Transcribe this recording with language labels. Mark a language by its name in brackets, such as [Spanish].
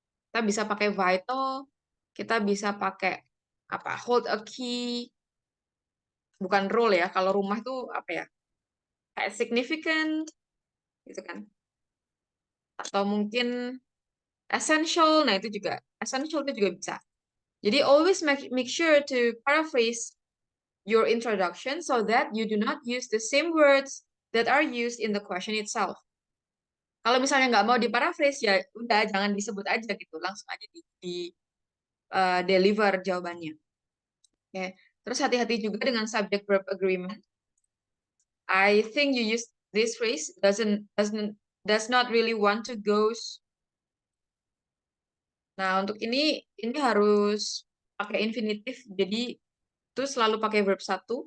[Indonesian] Kita bisa pakai vital, kita bisa pakai apa? [English] Hold a key, bukan role ya. [Indonesian] Kalau rumah tuh apa ya? Kayak significant, gitu kan? Atau mungkin essential, nah itu juga. Essential itu juga bisa. [English] Jadi always make sure to paraphrase your introduction so that you do not use the same words that are used in the question itself. [Indonesian] Kalau misalnya nggak mau diparaphrase, ya udah jangan disebut aja gitu, langsung aja di deliver jawabannya. Oke. Terus hati-hati juga dengan subject verb agreement. [English] I think you use this phrase does not really want to goes. [Indonesian] Nah, untuk ini harus pakai infinitif, jadi itu selalu pakai verb 1.